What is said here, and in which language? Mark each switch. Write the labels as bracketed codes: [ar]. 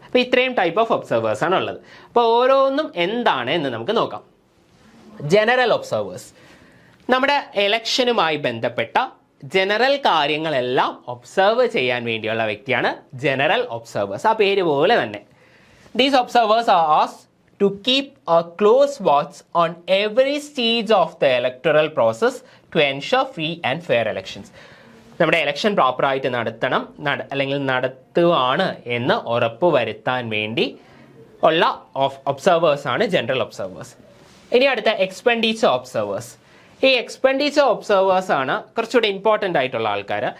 [ml] അപ്പോൾ ഇത്രയും type of observers ആണ് ഉള്ളത്. അപ്പോൾ ഓരോന്നും എന്താണ് എന്ന് നമുക്ക് നോക്കാം. ജനറൽ ഒബ്സർവേഴ്സ് നമ്മുടെ ഇലക്ഷനുമായി ബന്ധപ്പെട്ട ജനറൽ കാര്യങ്ങളെല്ലാം ഒബ്സർവ് ചെയ്യാൻ വേണ്ടിയുള്ള വ്യക്തിയാണ് ജനറൽ ഒബ്സർവേഴ്സ്. ആ പേര് പോലെ തന്നെ. [en] These observers are asked to keep a close watch on every stage of the electoral process to ensure free and fair elections. [ml] നമ്മുടെ ഇലക്ഷൻ പ്രോപ്പറായിട്ട് നടത്തണം അല്ലെങ്കിൽ നടത്തുകയാണ് എന്ന് ഉറപ്പ് വരുത്താൻ വേണ്ടി ഉള്ള ഒബ്സർവേഴ്സാണ് ജനറൽ ഒബ്സർവേഴ്സ്. ഇനി അടുത്ത എക്സ്പെൻഡിച്ചർ ഒബ്സർവേഴ്സ്. ഈ എക്സ്പെൻഡിച്ചർ ഒബ്സർവേഴ്സാണ് കുറച്ചുകൂടി ഇമ്പോർട്ടൻ്റ് ആയിട്ടുള്ള ആൾക്കാർ.